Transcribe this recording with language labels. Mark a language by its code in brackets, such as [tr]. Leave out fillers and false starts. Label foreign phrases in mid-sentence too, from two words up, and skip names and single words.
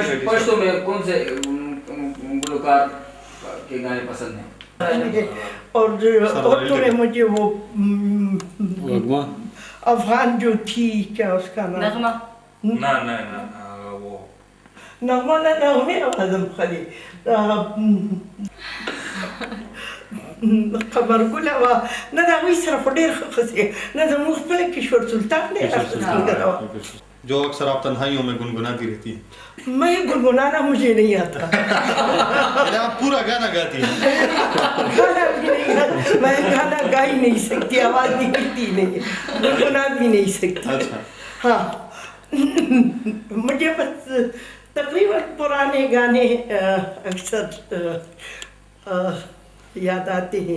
[ur] پشتو میں کون سے گلوکار کے گانے پسند ہیں؟ اور اردو میں مجھے وہ افغان جو تھی، کیا اس کا نام، نغمہ نغمے [ps] اعظم خلی قمر ګل وه، نه د هغوی سره خو ډېر ښه خصې، نه زموږ خپله کشور سلطان ډېر ښه سنگر وه. [ur] جو اکثر آپ تنہائیوں میں گنگناتی رہتی ہیں. میں گنگنانا مجھے نہیں آتا. آپ پورا گانا گاتی ہیں؟ گانا بھی نہیں آتا، میں گانا گا ہی نہیں سکتی، آواز نکلتی نہیں، گنگنا بھی نہیں سکتی. ہاں مجھے بس تقریباً پرانے گانے اکثر یاد آتے ہیں.